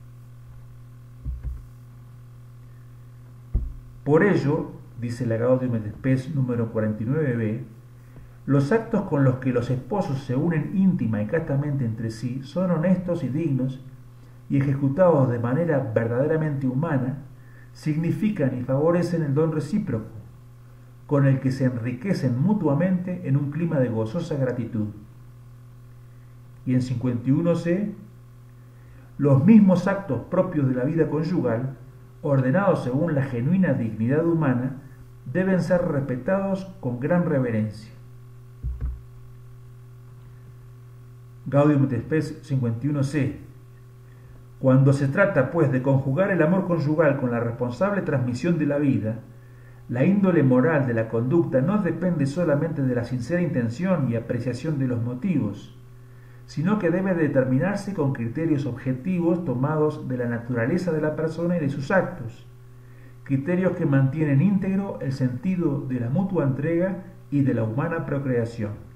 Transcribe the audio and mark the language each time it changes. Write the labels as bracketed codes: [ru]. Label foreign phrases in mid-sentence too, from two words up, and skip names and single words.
[es] Por ello, dice la Gaudium et Spes número 49b, los actos con los que los esposos se unen íntima y castamente entre sí son honestos y dignos, y ejecutados de manera verdaderamente humana, significan y favorecen el don recíproco, con el que se enriquecen mutuamente en un clima de gozosa gratitud. Y en 51c, los mismos actos propios de la vida conyugal, ordenados según la genuina dignidad humana, deben ser respetados con gran reverencia. Gaudium et Spes 51c. Cuando se trata, pues, de conjugar el amor conyugal con la responsable transmisión de la vida, la índole moral de la conducta no depende solamente de la sincera intención y apreciación de los motivos, sino que debe determinarse con criterios objetivos tomados de la naturaleza de la persona y de sus actos, criterios que mantienen íntegro el sentido de la mutua entrega y de la humana procreación.